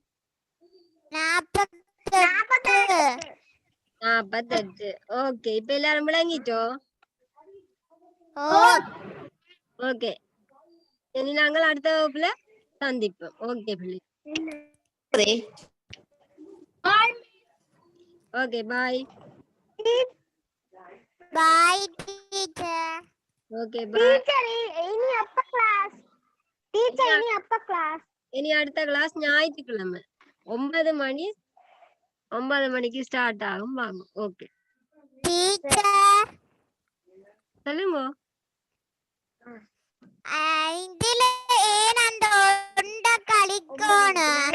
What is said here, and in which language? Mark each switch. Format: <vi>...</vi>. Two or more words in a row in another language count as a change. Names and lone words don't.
<ta>48 ஓகே இப்ப எல்லாரும் விளங்கிட்டோம் ஓகே இனி நாங்கள் அடுத்த வகுப்புல சந்திப்போம் ஓகே பிள்ளை</ta> <en>okay bye Bye, teacher. okay bye</en> <ms>Ini apa kelas? Ini apa kelas?</ms> <ta>இனி அடுத்த கிளாஸ் ஞாயிற்றுக்கிழமை 9 மணிக்கு ஸ்டார்ட் ஆகும் வாங்க ஓகே Teacher. சொல்லுங்க இதுல ஏன் அந்த உண்டை கழிக்கணும்?</ta>